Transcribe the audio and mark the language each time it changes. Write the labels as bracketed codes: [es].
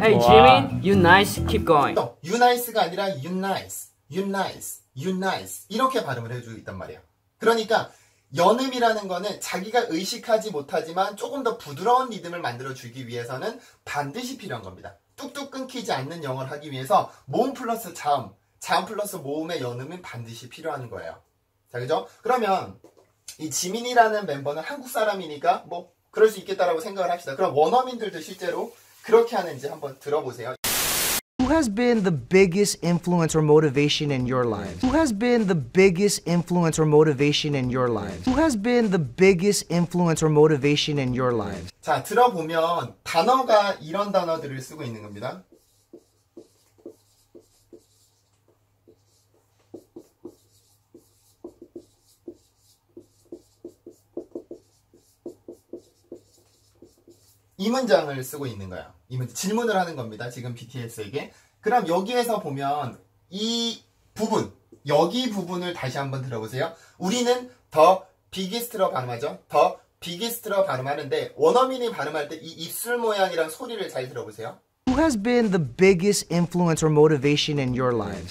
[en] Hey Jimin, you nice, keep going. you nice [ko] 가 아니라 you nice, you nice, you nice 이렇게 발음을 해주고 있단 말이에요. 그러니까 연음이라는 거는 자기가 의식하지 못하지만 조금 더 부드러운 리듬을 만들어주기 위해서는 반드시 필요한 겁니다. 뚝뚝 끊기지 않는 영어를 하기 위해서 모음 플러스 자음, 자음 플러스 모음의 연음은 반드시 필요한 거예요. 자, 그죠? 그러면 이 지민이라는 멤버는 한국 사람이니까 뭐 그럴 수 있겠다라고 생각을 합시다. 그럼 원어민들도 실제로 그렇게 하는지 한번 들어보세요. [en] Who has been the biggest influence or motivation in your life? Who has been the biggest influence or motivation in your life? Who has been the biggest influence or motivation in your life? [ko] 자, 들어보면 단어가 이런 단어들을 쓰고 있는 겁니다. 이 문장을 쓰고 있는 거예요. 이 문장, 질문을 하는 겁니다. 지금 BTS에게. 그럼 여기에서 보면 이 부분, 여기 부분을 다시 한번 들어보세요. 우리는 더 비기스트로 발음하죠. 더 비기스트로 발음하는데 원어민이 발음할 때 이 입술 모양이랑 소리를 잘 들어보세요. [en] Who has been the biggest influence or motivation in your life?